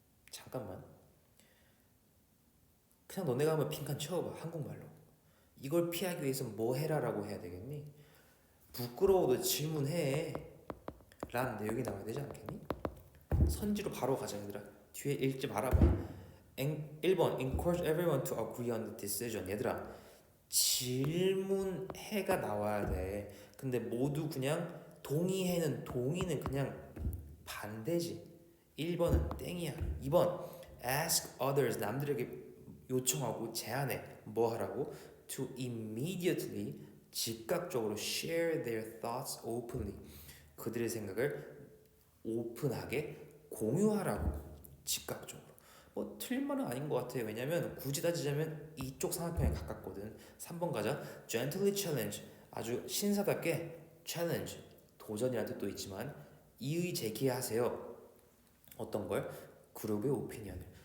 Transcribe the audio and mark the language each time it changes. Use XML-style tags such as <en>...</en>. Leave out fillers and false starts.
<ko>잠깐만. 그냥 너네가 한번 빈칸 채워봐. 한국말로. 이걸 피하기 위해서 뭐 해라라고 해야 되겠니? 부끄러워도 질문해 라는 내용이 나와야 되지 않겠니? 선지로 바로 가자 얘들아. 뒤에 읽지 말아봐.</ko> <en>1번 Encourage everyone to agree on the decision.</en> <ko>얘들아, 질문해가 나와야 돼. 근데 모두 그냥 동의해는 동의는 그냥 반대지. 1번은 땡이야. 2번</ko> <en>Ask others.</en> <ko>남들에게 요청하고 제안해. 뭐 하라고?</ko> <en>To immediately</en> <ko>즉각적으로</ko> <en>share their thoughts openly.</en> <ko>그들의 생각을 오픈하게 공유하라고. 즉각적으로. 뭐 틀린 말은 아닌 것 같아요. 왜냐면 굳이 따지자면 이쪽 상황편에 가깝거든. 3번 가자.</ko> <en>Gently challenge.</en> <ko>아주 신사답게 challenge. 도전이라는 뜻도 있지만 이의 제기하세요. 어떤 걸? 그룹의 오피니언을.</ko>